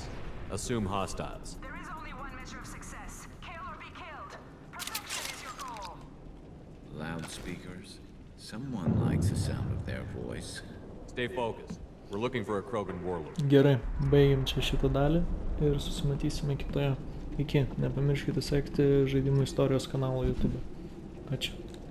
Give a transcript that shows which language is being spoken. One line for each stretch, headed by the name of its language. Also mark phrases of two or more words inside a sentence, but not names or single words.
English: Assume hostiles. There is only one measure of success. Kill or be killed. Perfection is your goal. Loudspeakers. Someone likes the sound of their voice. Stay focused. We're looking for a Krogan warlord.
Lithuanian: Gerai, baigiam čia šitą dalį ir susimatysime kitoje. Iki, nepamirškite sekti Žaidimų istorijos kanalo YouTube. Ačiū.